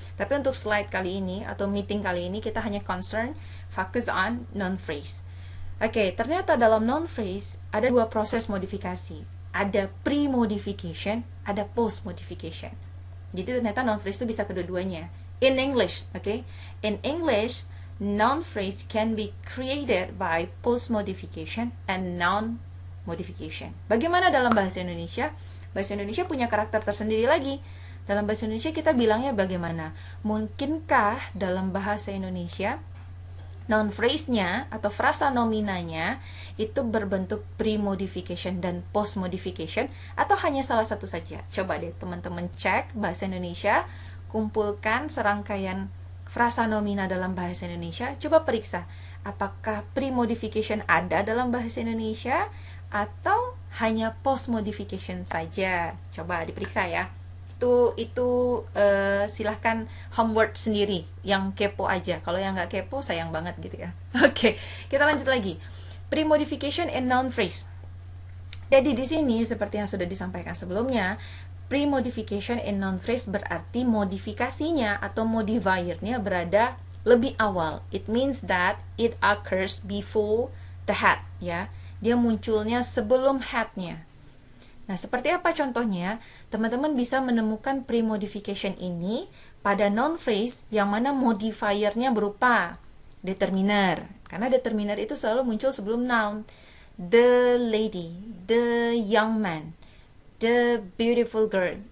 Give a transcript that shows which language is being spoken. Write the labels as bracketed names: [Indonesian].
[Indonesian] Tapi untuk slide kali ini atau meeting kali ini kita hanya [English] focus on noun phrase. [Indonesian] Oke, ternyata dalam noun phrase ada dua proses modifikasi. Ada pre-modification, ada post-modification. Jadi ternyata noun phrase itu bisa kedua-duanya. [English] In English, okay? In English, noun phrase can be created by post-modification and noun modification. [Indonesian] Bagaimana dalam bahasa Indonesia? Bahasa Indonesia punya karakter tersendiri lagi. Dalam bahasa Indonesia kita bilangnya bagaimana? Mungkinkah dalam bahasa Indonesia noun phrase-nya atau frasa nominanya itu berbentuk pre-modification dan post-modification atau hanya salah satu saja? Coba deh teman-teman cek bahasa Indonesia, kumpulkan serangkaian frasa nomina dalam bahasa Indonesia, coba periksa apakah pre-modification ada dalam bahasa Indonesia atau hanya post-modification saja. Coba diperiksa ya. Itu silahkan homework sendiri, yang kepo aja. Kalau yang nggak kepo sayang banget gitu ya. Oke, kita lanjut lagi. [English] Pre-modification in noun phrase. [Indonesian] Jadi di sini seperti yang sudah disampaikan sebelumnya, [English] pre-modification in noun phrase [Indonesian] berarti modifikasinya atau modifiernya berada lebih awal. [English] It means that it occurs before the head, [Indonesian] ya. Dia munculnya sebelum head-nya. Nah, seperti apa contohnya? Teman-teman bisa menemukan pre-modification ini pada noun phrase yang mana modifiernya berupa determiner. Karena determiner itu selalu muncul sebelum noun. [English] The lady, the young man, the beautiful girl.